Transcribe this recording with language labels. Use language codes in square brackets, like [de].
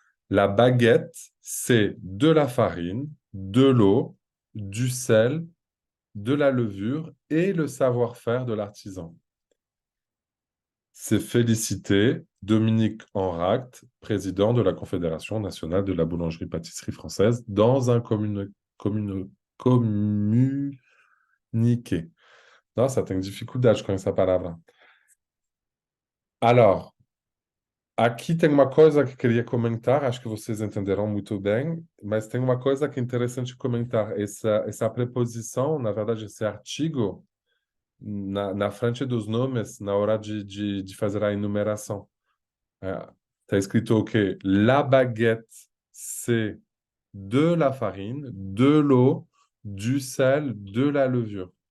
[fr] La baguette, c'est de la farine, de l'eau, du sel, de la levure et le savoir-faire de l'artisan. C'est félicité Dominique Enract, président de la Confédération nationale de la boulangerie-pâtisserie française, dans un communiqué. [pt] Nossa, tenho dificuldade com essa palavra. Alors, aqui tem uma coisa que queria comentar, acho que vocês entenderão muito bem, mas tem uma coisa que é interessante comentar. Essa preposição, na verdade, esse artigo, na frente dos nomes, na hora de fazer a enumeração. Está escrito o quê? [fr] La baguette, c'est de la farine, de l'eau, du sel, de la levure.